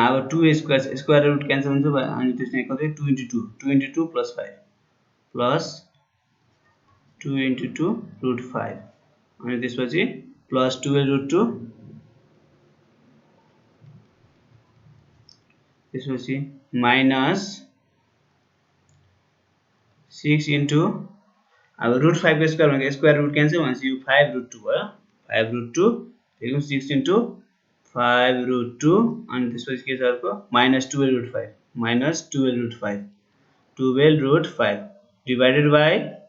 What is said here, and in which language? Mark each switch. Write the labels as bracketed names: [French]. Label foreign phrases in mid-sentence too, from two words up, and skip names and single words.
[Nepali] अब 2 [English] square root cancel [Nepali] हुन्छ अनि त्यसमा कतै [English] 2 into 2 2 into 2 plus 5 plus 2 into 2 root 5 [Nepali] अनि त्यसपछि [English] plus 12 root 2 [Nepali] त्यसपछि [English] minus 6 into [Nepali] अब [English] root 5 [Nepali] को स्क्वायर भनेको [English] square root cancel [Nepali] भनेपछि यो [English] 5 root 2 [Nepali] भयो [English] 5 root 2 [Nepali] त्यसको [English] 6 into 5 root 2 [Nepali] अनि त्यसपछि के छ अर्को [English] minus 12 root 5 minus 12 root 5 12 root 5 divided by